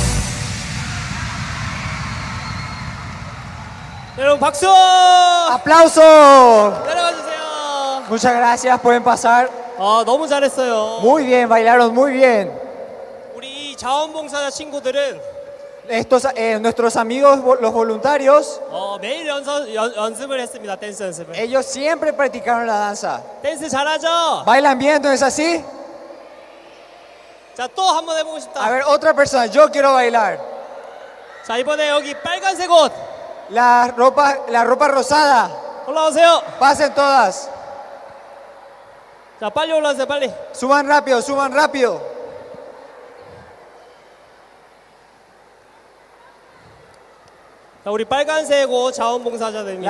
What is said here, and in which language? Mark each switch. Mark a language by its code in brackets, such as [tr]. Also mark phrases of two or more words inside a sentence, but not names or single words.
[ko] 여러분 박수! [es] ¡Aplausos! [ko] 내려가 주세요. [es] Muchas gracias, pueden pasar. [ko] 너무 잘했어요. [es] Muy bien, bailaron muy bien. [ko] 우리 이 자원봉사자 친구들은 [es] Nuestros amigos, los voluntarios, [ko] 매일 연습을 했습니다. 댄스 연습을. [es] ellos siempre practicaron la danza. [ko] 댄스 잘하죠? [es] ¿Bailan bien? ¿Entonces así? [ko] 자, 또 한번 해보고 싶다. [es] A ver, otra persona, yo quiero bailar. [ko] 자, 이번에 여기 빨간색 옷 [es] La ropa rosada, [ko] 올라오세요. [es] pasen todas. [ko] 자, 빨리 올라오세요. 빨리. [es] Suban rápido, suban rápido. [ko] 자, 우리 빨간색 옷 자원봉사자들입니다.